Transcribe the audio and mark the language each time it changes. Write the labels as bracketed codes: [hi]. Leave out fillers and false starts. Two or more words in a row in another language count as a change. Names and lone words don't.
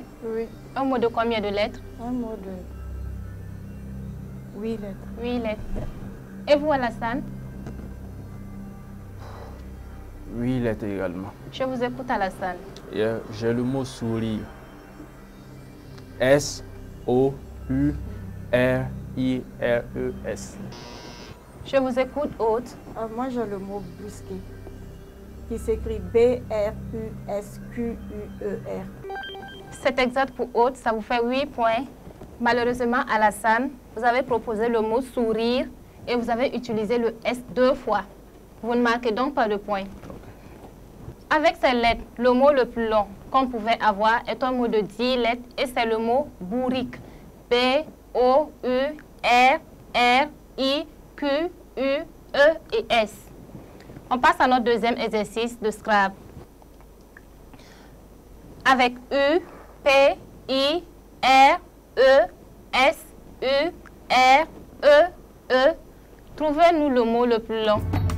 [fr] Oui. Un mot de combien de lettres? Un mot de 8 lettres. 8 lettres. Et vous, Alassane? 8 lettres également. Je vous écoute, Alassane. J'ai le mot sourire. S-O-U-R-I-R-E-S. Je vous écoute, Aude. Moi, j'ai le mot brusquer, qui s'écrit B-R-U-S-Q-U-E-R. C'est exact pour Aude, ça vous fait 8 points. Malheureusement, Alassane, vous avez proposé le mot sourire et vous avez utilisé le S 2 fois. Vous ne marquez donc pas de points. Avec ces lettres, le mot le plus long qu'on pouvait avoir est un mot de 10 lettres et c'est le mot bourrique. B-O-U-R-R-I-Q-U-E et S. On passe à notre deuxième exercice de Scrabble. Avec U, P, I, R, E, S, U, R, E, E. Trouvez-nous le mot le plus long.